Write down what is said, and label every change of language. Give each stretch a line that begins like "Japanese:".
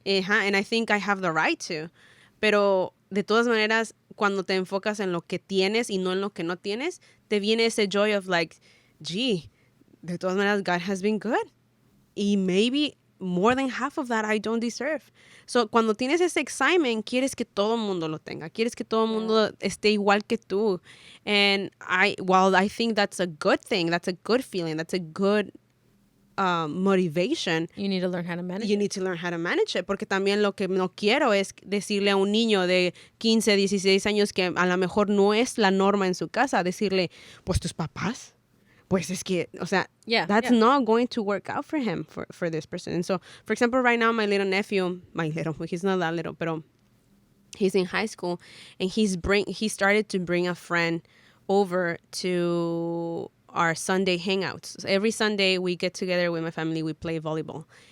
English: And I think I have the right to.
Spanish: Pero de todas maneras, cuando te enfocas en lo que tienes y no en lo que no tienes, te viene ese
English: joy of like, gee,
Spanish: de todas maneras,
English: God has been good. Y maybe more than half of that I don't deserve.
Spanish: So, cuando tienes ese excitement, quieres que todo el mundo lo tenga. Quieres que todo el mundo esté igual que tú.
English: And while I think that's a good thing, that's a good feeling, that's a good motivation. You need to learn how to manage it. You need to learn how to manage it.
Spanish: Porque también lo que no quiero es decirle a un niño de 15, 16 años que a lo mejor no es la norma en su casa, decirle, pues tus papás. Pues es que, o sea,
English: that's not going to work out for him, for this person. And so, for example, right now, my little nephew, he's not that little, but he's in high school, and he started to bring a friend over to our Sunday hangouts. So every Sunday, we get together with my family, we play volleyball.